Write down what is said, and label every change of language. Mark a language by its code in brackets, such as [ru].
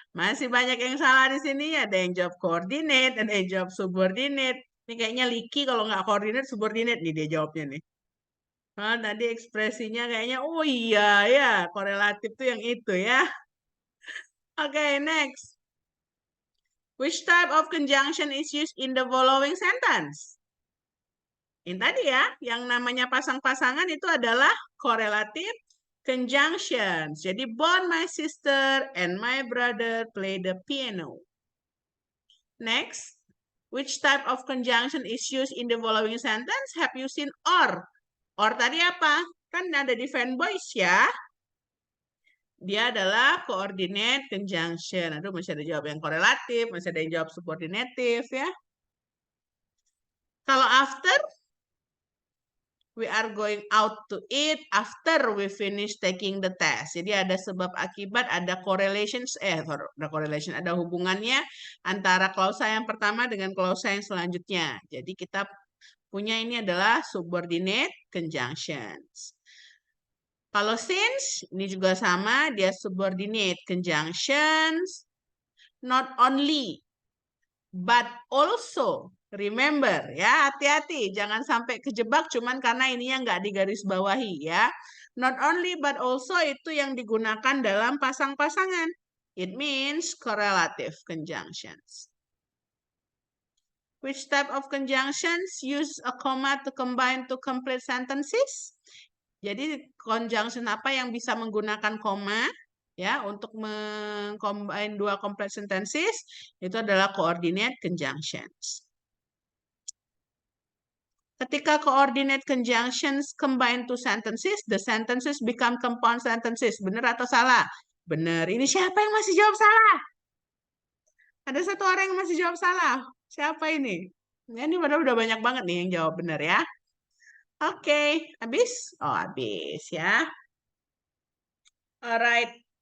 [id] Masih banyak yang salah di sini, ada yang jawab coordinate, ada yang jawab subordinate. Ini kayaknya Liki kalau nggak coordinate, subordinate nih dia jawabnya nih. Tadi ekspresinya kayaknya, oh iya ya, korelatif tuh yang itu ya. Oke, next. [en] Which type of conjunction is used in the following sentence? [id] Ini tadi ya, yang namanya pasang-pasangan itu adalah correlative conjunctions. Jadi, [en] both my sister and my brother play the piano. Next. Which type of conjunction is used in the following sentence? Have you seen or? [id] Or tadi apa? Kan ada di fanboys ya. Dia adalah coordinate conjunction. Aduh, masih ada jawab yang korelatif, masih ada yang jawab subordinatif ya. Kalau [en] after, we are going out to eat after we finish taking the test. [id] Jadi ada sebab akibat, ada correlations, ada hubungannya antara klausa yang pertama dengan klausa yang selanjutnya. Jadi kita punya ini adalah subordinate conjunctions. Kalau since, ini juga sama, dia subordinate conjunctions, not only, but also. [en] Remember, [id] ya, hati-hati. Jangan sampai kejebak cuman karena ininya nggak digarisbawahi, ya. Not only, but also itu yang digunakan dalam pasang-pasangan. [en] It means correlative conjunctions. Which type of conjunctions use a comma to combine to complete sentences? [id] Jadi conjunction apa yang bisa menggunakan koma ya untuk mengcombine 2 complete sentences? Itu adalah coordinate conjunctions. Ketika [en] coordinate conjunctions combine 2 sentences, the sentences become compound sentences. [id] Benar atau salah? Benar. Ini siapa yang masih jawab salah? Ada 1 orang yang masih jawab salah. Siapa ini? Ya, ini padahal udah banyak banget nih yang jawab benar ya. Oke, habis? Oh, habis ya. [en] Alright.